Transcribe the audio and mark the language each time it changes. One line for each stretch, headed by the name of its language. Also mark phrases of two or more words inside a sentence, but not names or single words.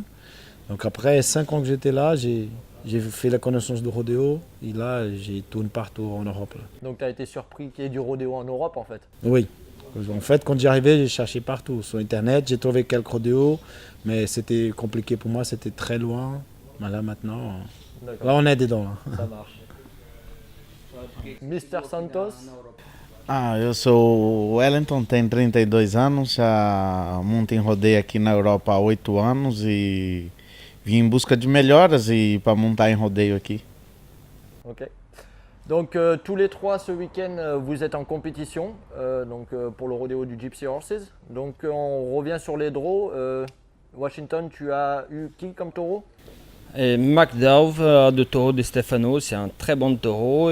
French: Donc après 5 ans que j'étais là, j'ai fait la connaissance de rodéo et là j'ai tourné partout en Europe. Là. Donc tu as été surpris qu'il y ait du rodéo en Europe en fait? Oui. En fait, quand j'y arrivais, j'ai cherché partout. Sur Internet, j'ai trouvé quelques rodéos, mais c'était compliqué pour moi, c'était très loin. Mais là maintenant, là on est dedans. Là. Ça marche. Mr. Santos?
Portuguese: Eu sou o Wellington, tenho 32 anos, já monto em rodeio aqui na Europa há 8 anos e vim em busca de melhoras e para montar em rodeio aqui.
French: Ok. Donc tous les trois ce week-end vous êtes en compétition pour le rodéo du Gypsy Horses. Donc on revient sur les draws. Washington, tu as eu qui comme taureau? Et McDowell, le taureau de Stefano, c'est un très bon taureau.